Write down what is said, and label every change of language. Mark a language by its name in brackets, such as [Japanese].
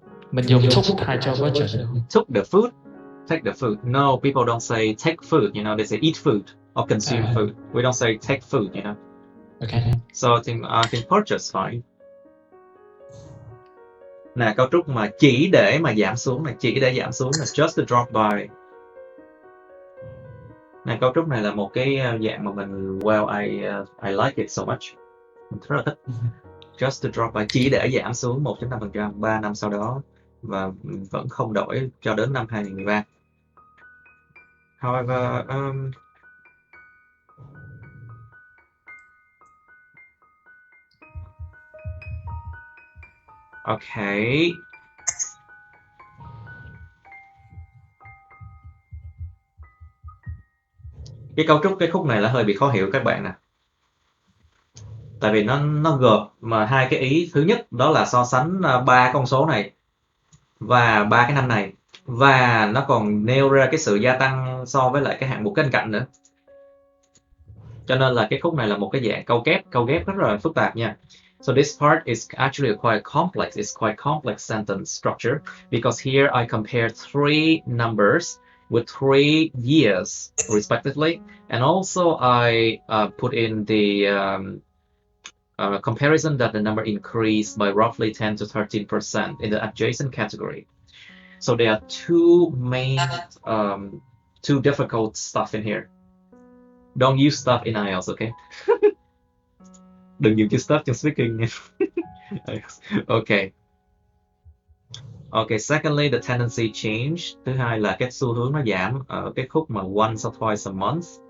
[Vietnamese] Mình dùng took thay cho purchase được. [English] Took the food? Take the food. No, people don't say take food, you know, they say eat food or consume food. We don't say take food, you know. Okay. So I think purchase fine. [Vietnamese] Nè, cấu trúc mà chỉ để mà giảm xuống này, chỉ để giảm xuống là [English] just to drop by. [Vietnamese] Nè, cấu trúc này là một cái dạng mà mình [English] I like it so much. [Vietnamese] Mình rất là thích. [English] Just to drop by, [Vietnamese] chỉ để giảm xuống 1.5% 3 năm sau đó, và vẫn không đổi cho đến năm 2013. [English] However, okay. [Vietnamese] Cái cấu trúc cái khúc này là hơi bị khó hiểu các bạn nè. Tại vì nó gộp mà hai cái ý. Thứ nhất đó là so sánh ba con số này và ba cái năm này, và nó còn nêu ra cái sự gia tăng so với lại cái hạng mục bên cạnh nữa. Cho nên là cái khúc này là một cái dạng câu ghép rất là phức tạp nha. [English] So this part is actually quite complex. It's quite complex sentence structure because here I compare three numbers with 3 years respectively, and also I put in the comparison that the number increased by roughly 10 to 13% in the adjacent category. So there are two main, two difficult stuff in here. Don't use stuff in IELTS, okay? [Vietnamese] Đừng dùng chữ stuff trong speaking nha. [English] Okay. Okay, secondly, the tendency change. [Vietnamese] Thứ hai là cái xu hướng nó giảm ở cái khúc mà [English] once or twice a month.